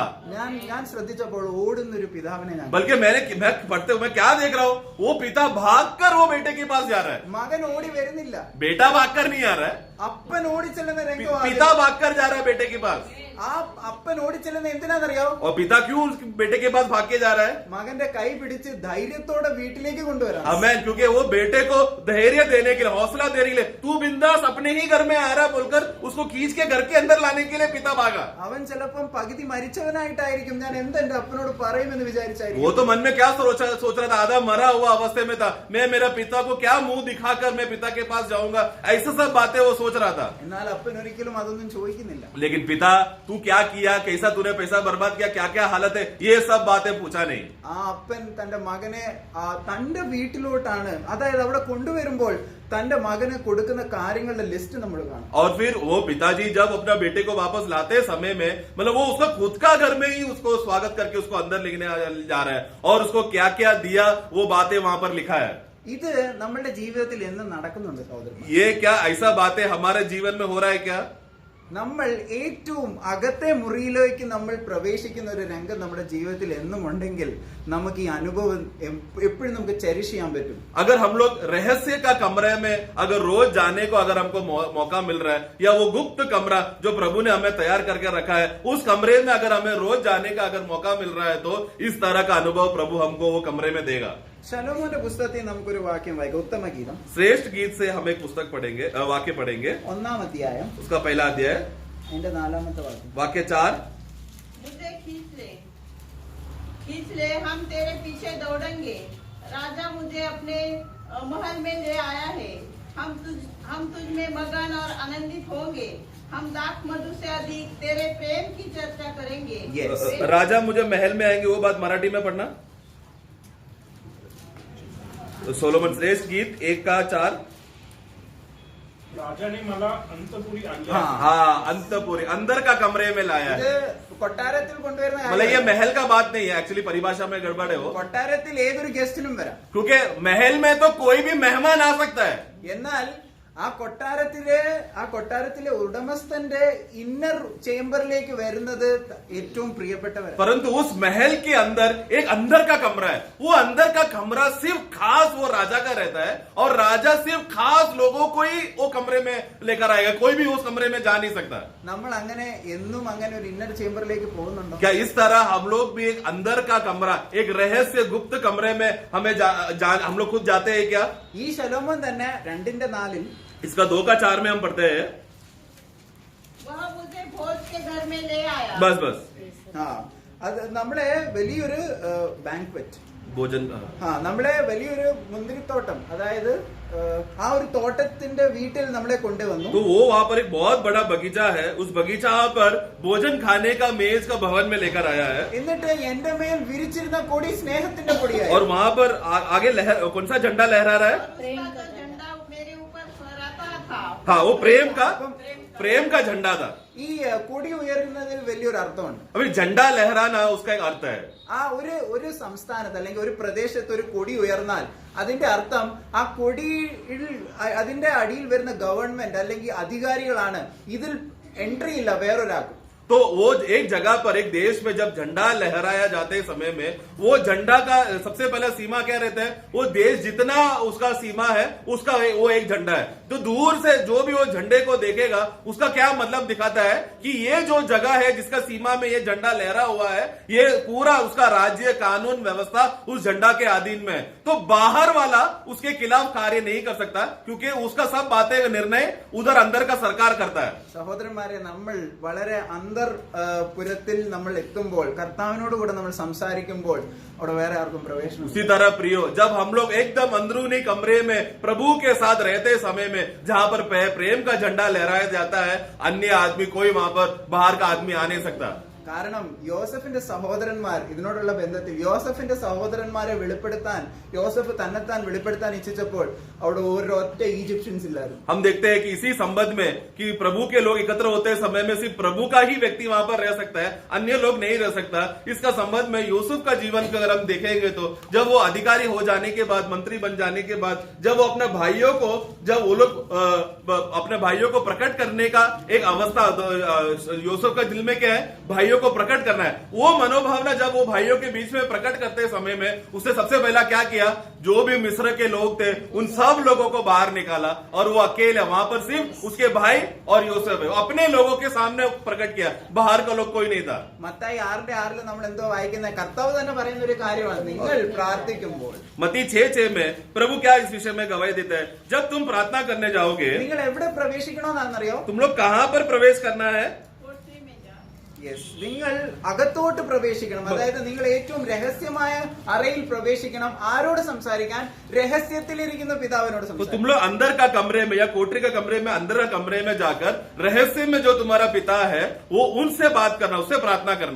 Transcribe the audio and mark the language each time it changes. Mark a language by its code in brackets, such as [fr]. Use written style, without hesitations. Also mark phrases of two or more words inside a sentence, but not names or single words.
[ml] ഞാൻ ശ്രദ്ധിച്ചപ്പോൾ ഓടുന്നൊരു പിതാവിനെ ഞാൻ, [hi] बल्कि मैं पढ़ते हुए मैं क्या देख रहा हूँ, वो पिता भागकर वो बेटे के पास जा रहा है. [ml] മകൻ ഓടി വരുന്നില്ല, [hi] बेटा भागकर नहीं आ रहा है, [ml] അപ്പൻ ഓടിച്ചെല്ലുന്ന രംഗമാണ്. [hi] पिता भागकर जा रहा है बेटे के पास. [ml] ആ അപ്പൻ ഓടിച്ചെല്ലുന്ന എന്തിനാണെന്നറിയാവോ? [hi] और पिता क्यों उस बेटे के पास भाग के जा रहा है? [ml] മകന്റെ കൈ പിടിച്ച് ധൈര്യത്തോടെ വീട്ടിലേക്ക് കൊണ്ടുവരാം. [hi] अमेन. क्योंकि वो बेटे को धैर्य देने के लिए, हौसला देने के लिए, तू बिंदास अपने ही घर में आ रहा बोलकर उसको खींच के घर के अंदर लाने के लिए पिता भागा. [ml] അവൻ ചിലപ്പം പകുതി മരിച്ചവനായിട്ടായിരിക്കും, ഞാൻ എന്തെന്റെ അപ്പനോട് പറയുമെന്ന് [hi] वो [ml] വിചാരിച്ചായിരിക്കും. [hi] तो मन में क्या सोच रहा था, आधा मरा हुआ अवस्थे में था, मैं मेरा पिता को क्या मुंह दिखाकर मैं पिता के पास जाऊंगा, ऐसा सब बातें वो सोच रहा था. [ml] എന്നാൽ അപ്പൻ ഒരിക്കലും അതൊന്നും ചോദിക്കുന്നില്ല. [hi] लेकिन पिता, तू क्या किया, कैसा तूने पैसा बर्बाद किया, क्या क्या हालत है, ये सब बातें पूछा नहीं. [ml] ആ അപ്പൻ തന്റെ മകനെ തന്റെ വീട്ടിലോട്ടാണ്, അതായത് അവിടെ കൊണ്ടുവരുമ്പോൾ തന്റെ മകന് കൊടുക്കുന്ന കാര്യങ്ങളുടെ ലിസ്റ്റ് നമ്മൾ കാണും. [hi] और फिर वो पिताजी जब अपना बेटे को वापस लाते समय में, मतलब वो उसका खुद का घर में ही उसको स्वागत करके उसको अंदर लेने जा रहा है, और उसको क्या क्या दिया वो बातें वहां पर लिखा है. [ml] ഇത് നമ്മളുടെ ജീവിതത്തിൽ എന്നും നടക്കുന്നുണ്ട് സഹോദരന്മാർ. [hi] ये क्या ऐसा बातें हमारे जीवन में हो रहा है क्या? [ml] നമ്മൾ ഏറ്റവും അകത്തെ മുറിയിലേക്ക് നമ്മൾ പ്രവേശിക്കുന്ന ഒരു രംഗം നമ്മുടെ ജീവിതത്തിൽ എന്നും ഉണ്ടെങ്കിൽ നമുക്ക് ഈ അനുഭവം എപ്പോഴും നമുക്ക് ചെറിഷ് ചെയ്യാൻ പറ്റും. [hi] अगर हम लोग रहस्य का कमरे में अगर रोज जाने को अगर हमको मौका मिल रहा है, या वो गुप्त कमरा जो प्रभु ने हमें तैयार करके रखा है, उस कमरे में अगर हमें रोज जाने का अगर मौका मिल रहा है, तो इस तरह का अनुभव प्रभु हमको वो कमरे में देगा. [ml] ശലോമോന്റെ പുസ്തകത്തിൽ നമുക്കൊരു വാക്യം വായിക്കാം. ഉത്തമഗീതം [hi] श्रेष्ठ गीत से हम एक पुस्तक पढ़ेंगे, वाक्य पढ़ेंगे. [ml] 1-ാം അധ്യായം [hi] उसका पहला अध्याय, [ml] അതിന്റെ 4-ാമത്തെ വാക്യം. [hi] वाक्य 4. मुझे खींच ले, हम तेरे पीछे दौड़ेंगे. राजा मुझे अपने महल में ले आया है. हम तुझ में मगन और आनंदित होंगे. हम दाख मधु से अधिक तेरे प्रेम की चर्चा करेंगे. [en] Yes. [hi] राजा मुझे महल में आएंगे, वो बात मराठी में पढ़ना. सोलोमन श्रेष्ठ गीत 1:4. [mr] राजाने मला अंतपुरी आणले. [hi] हाँ, अंतपुरी, अंदर का कमरे में लाया [ml] ഇത് [hi] है. [ml] കൊട്ടാരത്തിൽ കൊണ്ടുവരുന്ന [hi] मतलब ये [ml] കാര്യമല്ല. [hi] महल का बात नहीं है, एक्चुअली परिभाषा में गड़बड़ है वो. [ml] കൊട്ടാരത്തിൽ ഏതൊരു ഗസ്റ്റിനും വരാം. [hi] क्योंकि महल में तो कोई भी मेहमान आ सकता है. [ml] എന്നാൽ ആ കൊട്ടാരത്തിലെ ഉടമസ്ഥന്റെ [en] inner chamber [ml] വരുന്നത് ഏറ്റവും പ്രിയപ്പെട്ടവരാണ്. [hi] परंतु उस महल के अंदर एक अंदर का कमरा है. वो अंदर का कमरा सिर्फ खास वो राजा का रहता है, और राजा सिर्फ खास लोगों को ही वो कमरे में लेकर आएगा, कोई भी उस कमरे में जा नहीं सकता. [ml] നമ്മൾ അങ്ങനെ എന്നും അങ്ങനെ ഒരു [en] inner chamber [ml] പോകുന്നുണ്ടോ? [hi] क्या इस तरह हम लोग भी एक अंदर का कमरा, एक रहस्य गुप्त कमरे में हमें हम लोग खुद जाते हैं क्या? [ml] ഈ ശലോമോൻ തന്നെ 2:4 [hi] इसका 2:4 में हम पढ़ते हैं. वह मुझे भोज के घर में ले आया. बस [ml] ആ അത് നമ്മളെ വലിയൊരു ബാങ്ക്വറ്റ്, [hi] भोजन [ml] നമ്മളെ വലിയൊരു മുന്തിരിത്തോട്ടം, അതായത് ആ ഒരു തോട്ടത്തിന്റെ വീട്ടിൽ നമ്മളെ കൊണ്ടുവന്നു. [hi] तो वो वहाँ पर एक बहुत बड़ा बगीचा है, उस बगीचा पर भोजन खाने का मेज का भवन में लेकर आया है. എന്നിട്ട് എന്റെ മേൽ വിരിച്ചിരുന്ന കൊടി സ്നേഹത്തിന്റെ കൊടിയായി. और वहाँ पर आगे कौन सा झंडा लहरा रहा है? प्रेम का झंडा मेरे ऊपर फहराता था. हाँ, वो प्रेम का झंडा था. [ml] ഈ കൊടി ഉയരുന്നതിൽ വലിയൊരു അർത്ഥമുണ്ട്. [hi] अभी झंडा लहराना उसका एक अर्थ है. [ml] ആ ഒരു സംസ്ഥാനത്ത് അല്ലെങ്കിൽ ഒരു പ്രദേശത്ത് ഒരു കൊടി ഉയർന്നാൽ അതിന്റെ അർത്ഥം ആ കൊടിയിൽ അതിന്റെ അടിയിൽ വരുന്ന ഗവൺമെന്റ് അല്ലെങ്കിൽ അധികാരികളാണ്. ഇതിൽ എൻട്രി ഇല്ല വേറൊരാൾക്ക്. [hi] तो वो एक जगह पर एक देश में जब झंडा लहराया जाते समय में वो झंडा का सबसे पहला सीमा क्या रहता है? वो देश जितना उसका सीमा है उसका वो एक झंडा है. तो दूर से जो भी वो झंडे को देखेगा उसका क्या मतलब दिखाता है कि ये जो जगह है जिसका सीमा में ये झंडा लहरा हुआ है, ये पूरा उसका राज्य कानून व्यवस्था उस झंडा के अधीन में है. तो बाहर वाला उसके खिलाफ कार्य नहीं कर सकता क्योंकि उसका सब बातें निर्णय उधर अंदर का सरकार करता है. [ml] സഹോദരന്മാരെ, നമ്മൾ വളരെ പുരത്തിൽ നമ്മൾ എത്തുമ്പോൾ, കർത്താവിനോട് കൂടെ നമ്മൾ സംസാരിക്കുമ്പോൾ അവിടെ വേറെ ആർക്കും പ്രവേശനം. [hi] उसी तरह प्रियो, जब हम लोग एकदम अंदरूनी कमरे में प्रभु के साथ रहते समय में जहां पर प्रेम का झंडा लहराया जाता है, अन्य आदमी कोई वहां पर बाहर का आदमी आ नहीं सकता. കാരണം യോസഫിന്റെ സഹോദരന്മാർ ഇതിനോടുള്ള ബന്ധത്തിൽ യോസഫിന്റെ സഹോദരന്മാരെ വെളിപ്പെടുത്താൻ, യോസഫ് തന്നെത്താൻ വെളിപ്പെടുത്താൻ ഇച്ഛിച്ചപ്പോൾ അവിടെ ഒരൊറ്റ ഈജിപ്ഷ്യൻസ് ഇല്ലായിരുന്നു. हम देखते हैं कि इसी संबंध में कि प्रभु के लोग एकत्र होते समय में सिर्फ प्रभु का ही व्यक्ति वहां पर रह सकता है, अन्य लोग नहीं रह सकता. इसका संबंध में यूसुफ का जीवन को अगर हम देखेंगे तो जब वो अधिकारी हो जाने के बाद, मंत्री बन जाने के बाद, जब वो अपने भाइयों को, जब वो लोग अपने भाइयों को प्रकट करने का एक अवस्था, यूसुफ का दिल में क्या है? भाइयों को प्रकट करना है. वो मनोभावना जब वो भाइयों के बीच में प्रकट करते समय में उसने सबसे पहला क्या किया? जो भी मिस्र के लोग थे उन सब लोगों को बाहर निकाला और वो अकेले वहां पर सिर्फ उसके भाई और यूसुफ है अपने लोगों के सामने प्रकट किया. बाहर का लोग कोई नहीं था. [ml] മത്തായി 6:6 നമ്മൾ എന്തോ വായിക്കുന്നത്, കർത്താവ് തന്നെ പറയുന്ന ഒരു കാര്യമാണ്, നിങ്ങൾ പ്രാർത്ഥിക്കുമ്പോൾ. [hi] मत्ती 6:6 में प्रभु क्या इस विषय में गवाही देता है? जब तुम प्रार्थना करने जाओगे [ml] നിങ്ങൾ എവിടെ പ്രവേശിക്കണമെന്നാണെന്നറിയോ? [hi] तुम लोग कहां पर प्रवेश करना है? कोठरी में जा. [ml] നിങ്ങൾ അകത്തോട്ട് പ്രവേശിക്കണം. അതായത് നിങ്ങൾ ഏറ്റവും രഹസ്യമായ അറയിൽ പ്രവേശിക്കണം. ആരോട് സംസാരിക്കാൻ? രഹസ്യത്തിലിരിക്കുന്ന പിതാവിനോട് [hi] तो [ml] സംസാരിക്കണം. [hi] तुम लोग अंदर का कमरे में या कोठरी का कमरे में, अंदर का कमरे में जाकर रहस्य में जो तुम्हारा पिता है वो उनसे बात करना, उससे प्रार्थना करना.